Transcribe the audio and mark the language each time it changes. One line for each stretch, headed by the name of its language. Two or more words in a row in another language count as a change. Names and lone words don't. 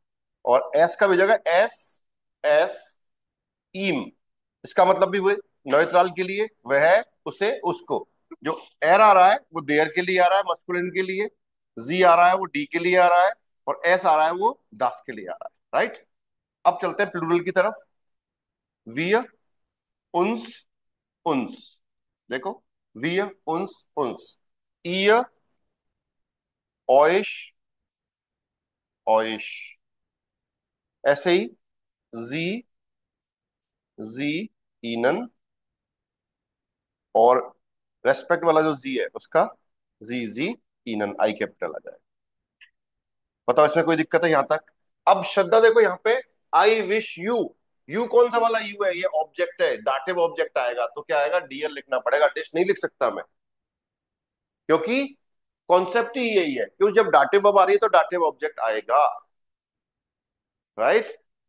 Hindi: और एस का भी हो जाएगा
German: es, es, ihm.
Hindi: इसका मतलब भी वही, नॉइट्रल के लिए, वह है, उसे, उसको। जो एर आ रहा है वो देयर के लिए आ रहा है, मस्कुलिन के लिए। जी आ रहा है वो डी के लिए आ रहा है, और एस आ रहा है वो दास के लिए आ रहा है, राइट। अब चलते हैं प्लूरल की तरफ।
German: wir, uns, uns। देखो, wir, uns, uns, ihr, euch, euch।
Hindi: ऐसे ही
German: sie, sie, ihnen,
Hindi: और रेस्पेक्ट वाला जो जी है उसका
German: Sie, Sie, ihnen,
Hindi: आई कैपिटल आ जाएगा। बताओ इसमें कोई दिक्कत है यहां तक? अब श्रद्धा देखो यहाँ पे,
English: I wish you,
Hindi: यू कौन सा वाला यू है? ये ऑब्जेक्ट है, डाटिव ऑब्जेक्ट आएगा, तो क्या आएगा? डियर लिखना पड़ेगा, डिश नहीं लिख सकता मैं, क्योंकि कॉन्सेप्ट ही यही है, क्यों, जब डाटिव वर्ब आ रही है तो डाटिव ऑब्जेक्ट आएगा, राइट।